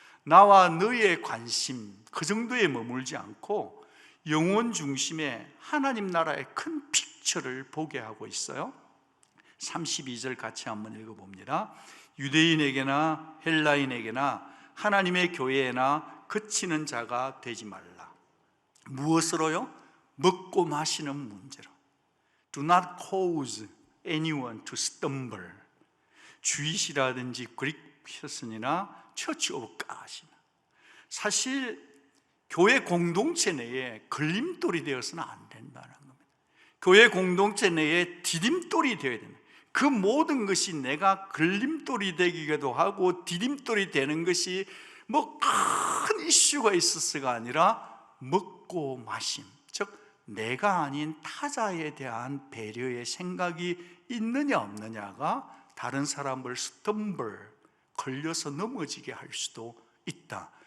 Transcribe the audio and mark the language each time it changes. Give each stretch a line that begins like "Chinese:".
Korean: 나와 너의 관심, 그 정도에 머물지 않고 영혼 중심의 하나님 나라의 큰 픽처를 보게 하고 있어요. 32절 같이 한번 읽어봅니다. 유대인에게나 헬라인에게나 하나님의 교회에나 그치는 자가 되지 말라. 무엇으로요? 먹고 마시는 문제로.
English: Do not cause anyone to stumble.
Korean: 주이시라든지 그릭 피어슨이나 처치 오브 갓이나, 사실 교회 공동체 내에 걸림돌이 되어서는 안 된다는 겁니다. 교회 공동체 내에 디딤돌이 되어야 됩니다. 그 모든 것이 내가 걸림돌이 되기도 하고 디딤돌이 되는 것이 뭐 큰 이슈가 있었어가 아니라 먹고 마심, 즉 내가 아닌 타자에 대한 배려의 생각이 있느냐 없느냐가 다른 사람을 스텀블, 걸려서 넘어지게 할 수도 있다.